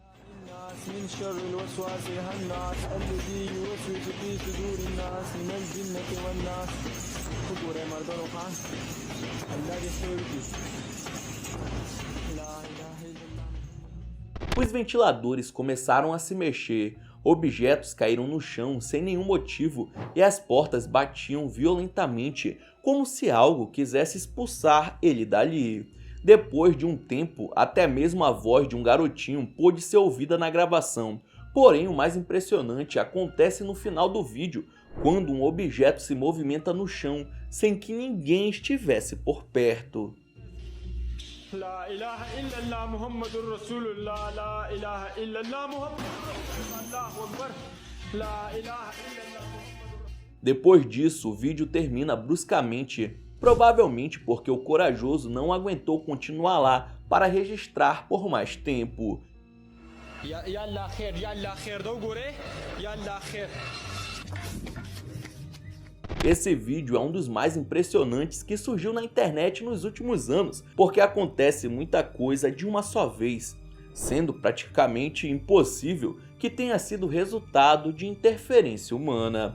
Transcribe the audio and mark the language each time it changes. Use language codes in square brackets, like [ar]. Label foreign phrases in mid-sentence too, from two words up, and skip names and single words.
[pt] Os ventiladores começaram a se mexer, objetos caíram no chão sem nenhum motivo e as portas batiam violentamente, como se algo quisesse expulsar ele dali. Depois de um tempo, até mesmo a voz de um garotinho pôde ser ouvida na gravação. Porém, o mais impressionante acontece no final do vídeo, quando um objeto se movimenta no chão sem que ninguém estivesse por perto. [ar] لا إله إلا الله محمد رسول الله لا إله إلا الله محمد الله أكبر لا إله إلا الله. [pt] Depois disso, o vídeo termina bruscamente, provavelmente porque o corajoso não aguentou continuar lá para registrar por mais tempo. [ar] يلا خير يلا خير دوغوري يلا خير. [pt] Esse vídeo é um dos mais impressionantes que surgiu na internet nos últimos anos, porque acontece muita coisa de uma só vez, sendo praticamente impossível que tenha sido resultado de interferência humana.